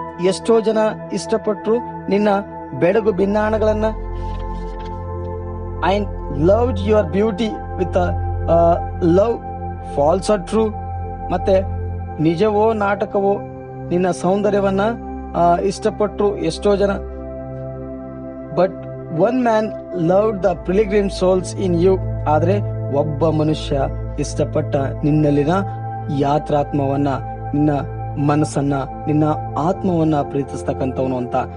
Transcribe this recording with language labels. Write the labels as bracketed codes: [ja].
[kn] ಎಷ್ಟೋ ಜನ ಇಷ್ಟಪಟ್ಟರು ನಿನ್ನ ಬೆಳಗು ಭಿನ್ನಾಣಗಳನ್ನ. [en] and loved your beauty with a love false or true. [kn] ಮತ್ತೆ ನಿಜವೋ ನಾಟಕವೋ ನಿನ್ನ ಸೌಂದರ್ಯವನ್ನ ಇಷ್ಟಪಟ್ಟರು ಎಷ್ಟೋ ಜನ. [en] But one man loved the pilgrim souls in you. [kn] ಆದ್ರೆ ಒಬ್ಬ ಮನುಷ್ಯ ಇಷ್ಟಪಟ್ಟ ನಿನ್ನಲ್ಲಿನ ಯಾತ್ರಾತ್ಮವನ್ನ, ನಿನ್ನ ಮನಸ್ಸನ್ನ, ನಿನ್ನ ಆತ್ಮವನ್ನ ಪ್ರೀತಿಸ್ತಕ್ಕಂಥವನು ಅಂತ.